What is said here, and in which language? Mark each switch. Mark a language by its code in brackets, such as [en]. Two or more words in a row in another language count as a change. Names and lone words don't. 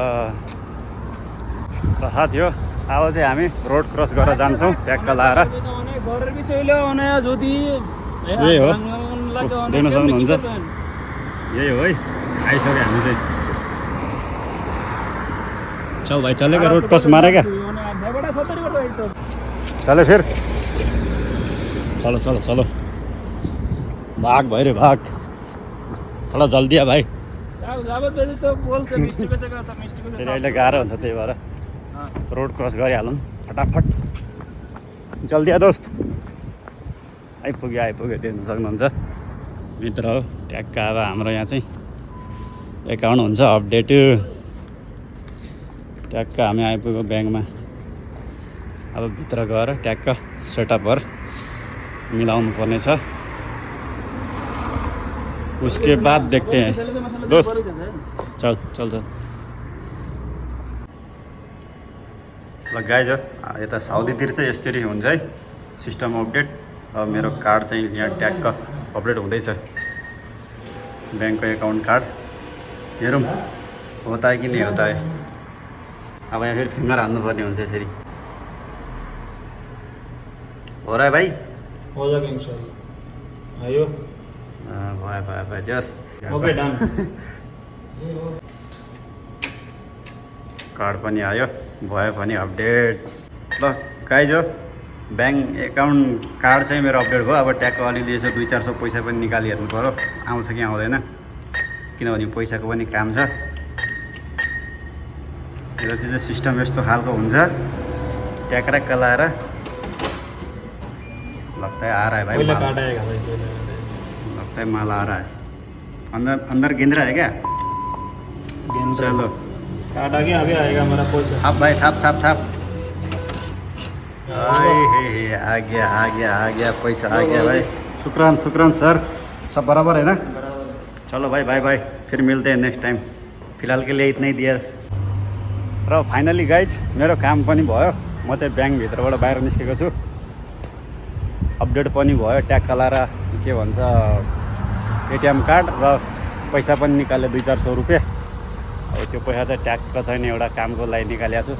[ne] र साथी हो, अब चाहिँ हामी [en] road cross [ne] गरेर जान्छौँ ट्याक्क लाएर। यही हो, देख्न सक्नुहुन्छ यही हो है, आइसक्यो हामी चाहिँ। [hi] चल भाइ चलेगा, [en] road cross [hi] मारेगा, चले फिर चलो चलो चलो। भाग भाइ रे भाग, थोडा जल्दी आ भाइ। [ne] फेरि अहिले गाह्रो हुन्छ, त्यही भएर [en] road cross [ne] गरिहालौँ फटाफट। [hi] जल्दी आ दोस्त। [ne] आइपुग्यो देख्न सक्नुहुन्छ मित्र हो। ट्याक्क अब हाम्रो यहाँ चाहिँ एकाउन्ट हुन्छ अपडेट। ट्याक्क हामी आइपुग्यो ब्याङ्कमा। अब भित्र गएर ट्याक्क सेटअपहरू मिलाउनु पर्ने छ, [hi] उसके बाद देखते हैं दोस्त। चल चल चल। [ne] ल गाइज हो, यता साउदीतिर चाहिँ यसरी हुन्छ है सिस्टम अपडेट। अब मेरो कार्ड चाहिँ यहाँ ट्याक्क अपडेट हुँदैछ, ब्याङ्कको [en] account card. [hi] हेरौँ होता है कि नहीं होता है। [ne] अब यहाँ फेरि फिङ्गर हाल्नुपर्ने हुन्छ यसरी। [hi] हो रहा है भाइ? हो जाएगा इंशाल्लाह। आयो [ne] भयो जस [en] okay done. [ne] कार्ड पनि आयो, भयो पनि अपडेट। ल गाइज हो, [en] bank account card [ne] चाहिँ मेरो अपडेट भयो। अब ट्याक्क अलिअलि यसो 2-400 पैसा पनि निकालिहेर्नु पऱ्यो, आउँछ कि आउँदैन, किनभने पैसाको पनि काम छ। यतातिर चाहिँ सिस्टम यस्तो खालको हुन्छ, ट्याक्राक्क लाएर। [hi] लगता है आ रहा है भाई, कार्ड आएगा भाई, लगता है माल आ रहा है। अंदर गिन रहा है क्या? चलो कार्ड आ गया, अभी आएगा हमारा पैसा। थाप भाइ थाप थाप थाप आ गया पैसा आ गया भाई। शुक्रान सर, सब बराबर है ना? बराबर है। चलो भाई, बाय, फिर मिलते हैं [en] next time. [hi] फिलहाल के लिए इतना ही दिया। [ne] र फाइनली गाइज मेरो काम पनि भयो। म चाहिँ ब्याङ्कभित्रबाट बाहिर निस्केको छु। अपडेट पनि भयो, ट्याग लाएर के भन्छ [en] ATM card [ne] र पैसा पनि निकाल्यो 200-400 रुपियाँ। अब त्यो पैसा चाहिँ ट्याक्क छैन, एउटा कामको लागि निकालेको छु।